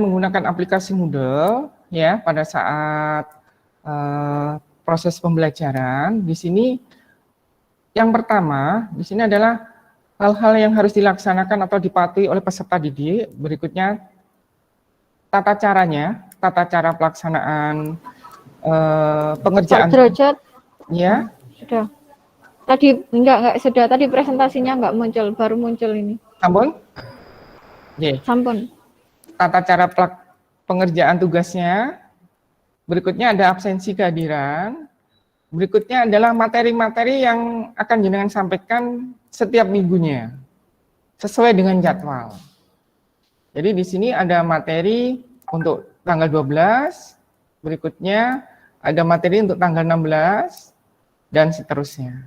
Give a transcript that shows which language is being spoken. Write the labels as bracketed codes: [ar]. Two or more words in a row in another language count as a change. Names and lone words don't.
[id] menggunakan aplikasi Moodle, ya, pada saat proses pembelajaran, di sini yang pertama, di sini adalah hal-hal yang harus dilaksanakan atau dipatuhi oleh peserta didik. Berikutnya tata caranya, tata cara pelaksanaan pengerjaan. Pak Derajat, Ya, sudah. Tadi enggak sudah. Tadi presentasinya enggak muncul, baru muncul ini. [jv] Sampun? Yeah. Sampun. [id] Tata cara pengerjaan tugasnya. Berikutnya ada absensi kehadiran. Berikutnya adalah materi-materi yang akan jenengan sampaikan setiap minggunya, sesuai dengan jadwal. Jadi di sini ada materi untuk tanggal 12, berikutnya ada materi untuk tanggal 16, dan seterusnya.